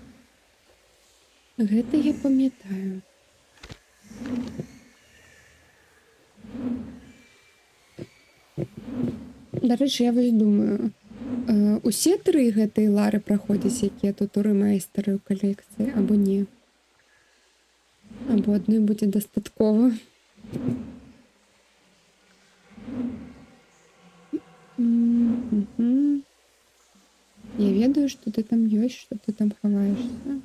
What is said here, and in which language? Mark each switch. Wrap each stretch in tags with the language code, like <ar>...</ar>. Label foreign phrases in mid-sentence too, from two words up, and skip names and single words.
<be>Гэта я пам'ятаю. До речі, я вось думаю, усе тры гэтай Лары праходзяць, якія тут у рэмайстары ў калекцыі, або не? Або адной будзе дастаткова. Я ведаю,</be> <ru>что ты</ru> <be>там ёсць,</be> <ru>что ты</ru> <be>там хаваешься.</be>